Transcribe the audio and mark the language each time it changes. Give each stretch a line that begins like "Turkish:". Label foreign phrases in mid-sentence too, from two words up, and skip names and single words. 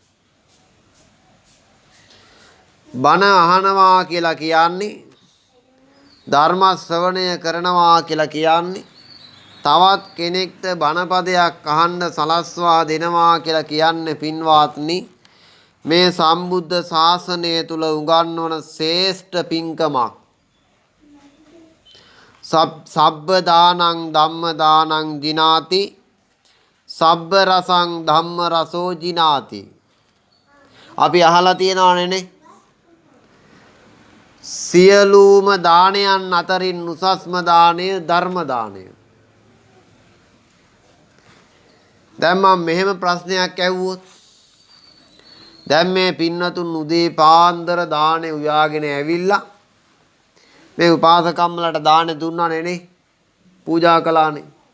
Sinhala: බණ අහනවා කියලා කියන්නේ ධර්ම ශ්‍රවණය කරනවා කියලා කියන්නේ තවත් කෙනෙක්ට බණපදයක් අහන්න සලස්වා දෙනවා කියලා කියන්නේ පින්වත්නි මේ සම්බුද්ධ ශාසනය තුල උගන්වන ශ්‍රේෂ්ඨ පින්කමක්.
Pali: සබ්බ දානං ධම්ම දානං ජිනාති සබ්බ රසං ධම්ම රසෝ ජිනාති.
Sinhala: අපි අහලා තියෙනවනේ සියලුම දානයන් අතරින් උසස්ම දාණය ධර්ම දාණය. දැන් මම මෙහෙම ප්‍රශ්නයක් ඇහුවොත් දැන් මේ පින්නතුන් උදේ පාන්දර දානේ උයාගෙන ඇවිල්ලා මේ උපාසකම්මලට දානේ දුන්නානේ නේ පූජා කළානේ.